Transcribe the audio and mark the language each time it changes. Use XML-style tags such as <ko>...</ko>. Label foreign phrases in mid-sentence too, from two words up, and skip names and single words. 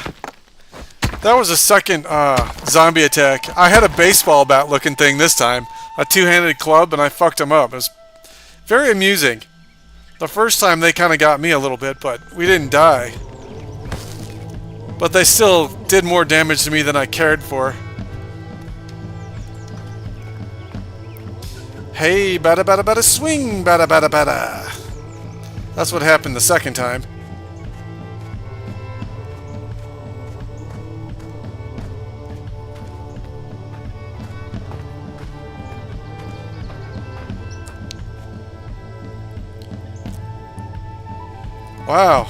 <en>That was a second zombie attack. I had a baseball bat looking thing this time. A two-handed club, and I fucked him up. It was very amusing. The first time they kind of got me a little bit, but we didn't die. But they still did more damage to me than I cared for. Hey, bada bada bada swing, bada bada bada. That's what happened the second time. Wow.</en>